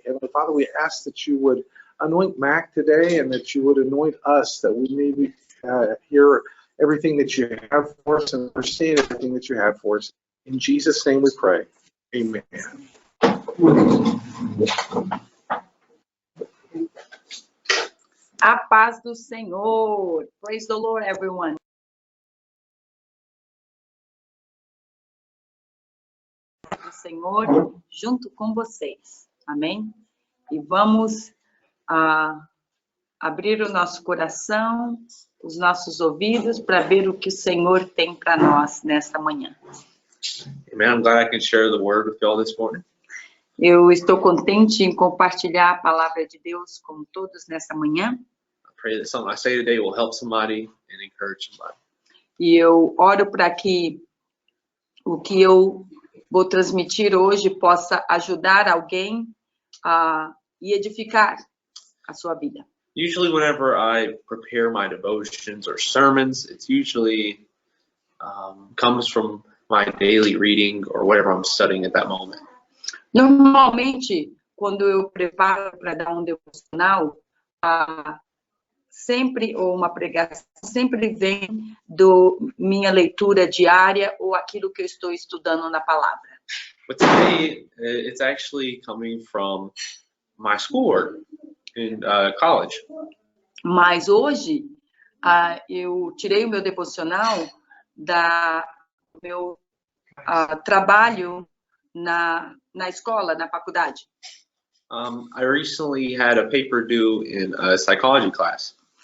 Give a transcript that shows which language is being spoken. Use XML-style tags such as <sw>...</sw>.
<en>Heavenly Father, we ask that you would anoint Mac today and that you would anoint us, that we may hear everything that you have for us and understand everything that you have for us. In Jesus' name we pray. Amen.</en> <pt>A paz do Senhor.</pt> <en>Praise the Lord, everyone.</en> <pt>O Senhor junto com vocês. Amém? E vamos abrir o nosso coração, os nossos ouvidos para ver o que o Senhor tem para nós nesta manhã.</pt> <en>Amen. I'm glad I can share the word with you all this morning.</en> <pt>Eu estou contente em compartilhar a palavra de Deus com todos nesta manhã.</pt> <en>I pray that something I say today will help somebody and encourage somebody.</en> <pt>E eu oro para que o que eu vou transmitir hoje possa ajudar alguém e edificar a sua vida.</pt> <en>Usually whenever I prepare my devotions or sermons, it's usually comes from my daily reading or whatever I'm studying at that moment.</en> <pt>Normalmente, quando eu preparo para dar um devocional, sempre, ou uma pregação, sempre vem do minha leitura diária ou aquilo que eu estou estudando na palavra.</pt> <en>But today, it's actually coming from my schoolwork in college.</en> <pt>Mas hoje, eu tirei o meu devocional do meu trabalho na escola, na faculdade.</pt> <en>I recently had a paper due in a psychology class.</en>